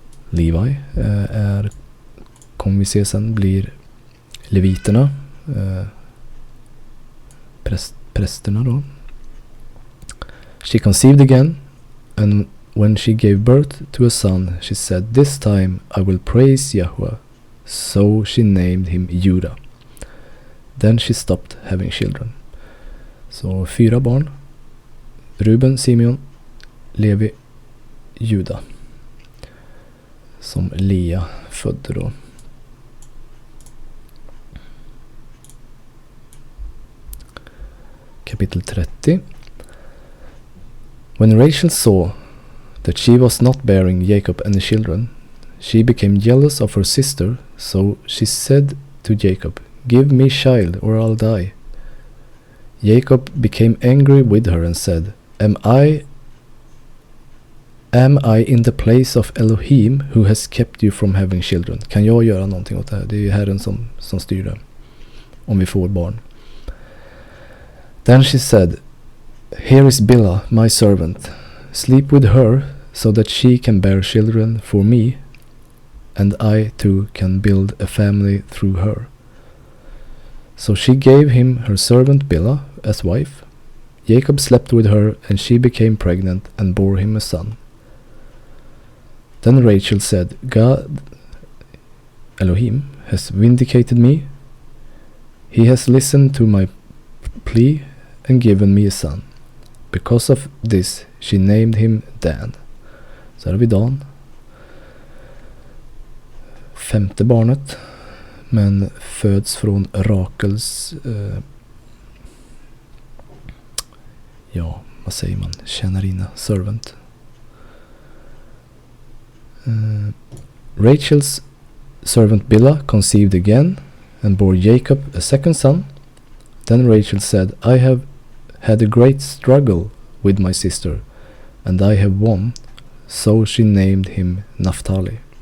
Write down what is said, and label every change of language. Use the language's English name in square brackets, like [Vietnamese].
[Swedish] Levi kommer vi se sen, blir leviterna, prästerna då. [English] She conceived again, and when she gave birth to a son, she said, "This time I will praise Yahweh." So she named him Judah. Then she stopped having children. [Swedish] Så 4 barn. Ruben, Simeon, Levi, Juda. Som Leah födde då. Kapitel 30. [English] When Rachel saw that she was not bearing Jacob any children, she became jealous of her sister, so she said to Jacob, "Give me child or I'll die." Jacob became angry with her and said, Am I in the place of Elohim who has kept you from having children? [Swedish] Kan jag göra någonting åt det här? Det är ju Herren som styr det. Om vi får barn. [English] Then she said, Here is Bilhah, my servant. Sleep with her so that she can bear children for me, and I too can build a family through her. So she gave him her servant Bilhah as wife. Jacob slept with her, and she became pregnant and bore him a son. Then Rachel said, God, Elohim, has vindicated me. He has listened to my plea and given me a son. Because of this she named him Dan. [Swedish] Så här har vi Dan. 5:e barnet. Men föds från Rakels vad säger man? Tjänarina, servant. [English] Rachel's servant Bilhah conceived again and bore Jacob a second son. Then Rachel said, I have had a great struggle with my sister, and I have won. So she named him Naphtali.